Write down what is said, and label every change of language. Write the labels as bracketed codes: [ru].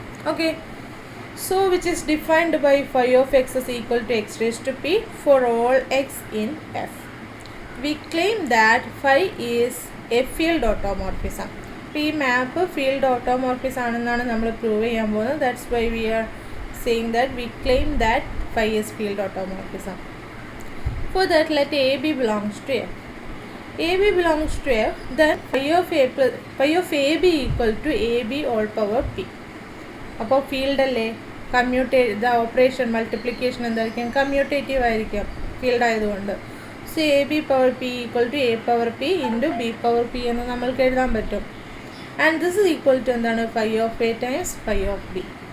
[en] Okay, so which is defined by phi of x is equal to x raise to p for all x in F. We claim that phi is a field automorphism. [ml] അപ്പോൾ ഈ മാപ്പ് field ഓട്ടോമോർഫിസ് ആണെന്നാണ് നമ്മൾ prove ചെയ്യാൻ പോകുന്നത്. [en] That's why we are saying that we claim that phi is field automorphism. For that, let AB belongs to F. AB belongs to F, then phi of AB equal to AB all power P. [ml] അപ്പോൾ field അല്ലേ, the operation multiplication എന്തായിരിക്കും, commutative ആയിരിക്കും field ആയതുകൊണ്ട്. So A B power P equal to A power P into B power P എന്ന് നമ്മൾക്ക് എഴുതാൻ പറ്റും. [en] and this is equal to [ml] എന്താണ്, [en] Phi of a times phi of b.